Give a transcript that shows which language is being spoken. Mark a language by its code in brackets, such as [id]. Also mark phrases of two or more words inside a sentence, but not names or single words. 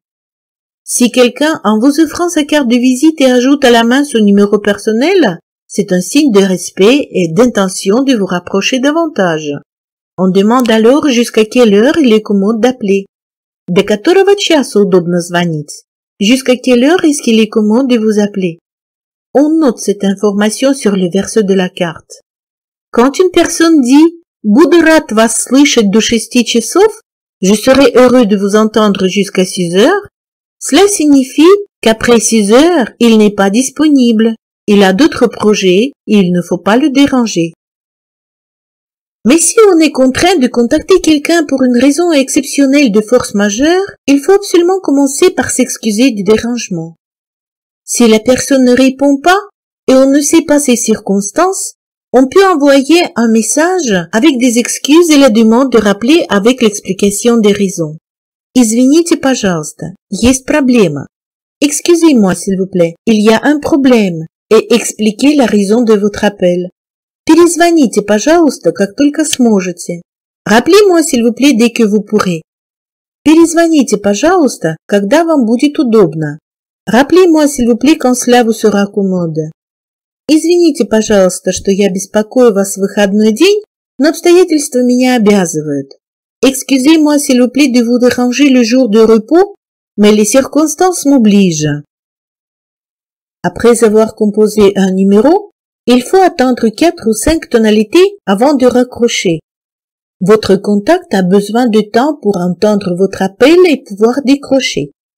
[fr] Si quelqu'un, en vous offrant sa carte de visite, et ajoute à la main son numéro personnel, c'est un signe de respect et d'intention de vous rapprocher davantage. On demande alors jusqu'à quelle heure il est commode d'appeler. [ru] До которого часа удобно звонить? [fr] Jusqu'à quelle heure est-ce qu'il est commode de vous appeler? On note cette information sur le verso de la carte. Quand une personne dit [ru] Буду рад вас слышать до 6 часов. [fr] Je serai heureux de vous entendre jusqu'à 6 heures. Cela signifie qu'après 6 heures, il n'est pas disponible. Il a d'autres projets et il ne faut pas le déranger. Mais si on est contraint de contacter quelqu'un pour une raison exceptionnelle de force majeure, il faut absolument commencer par s'excuser du dérangement. Si la personne ne répond pas et on ne sait pas ses circonstances, on peut envoyer un message avec des excuses et la demande de rappeler avec l'explication des raisons. [ru] Извините, пожалуйста, есть проблема. [fr] Excusez-moi, s'il vous plaît, il y a un problème, et expliquez la raison de votre appel. [ru] Перезвоните, пожалуйста, как только сможете. [fr] Rappelez-moi, s'il vous plaît, dès que vous pourrez. [ru] Перезвоните, пожалуйста, когда вам будет удобно. [fr] Rappelez-moi, s'il vous plaît, quand cela vous sera commode. [ru] Извините, пожалуйста, что я беспокою вас в выходной день, но обстоятельства меня обязывают. [fr] Excusez-moi, s'il vous plaît, de vous déranger le jour de repos, mais les circonstances m'obligent. Après avoir composé un numéro, il faut attendre 4 ou 5 tonalités avant de raccrocher. Votre contact a besoin de temps pour entendre votre appel et pouvoir décrocher.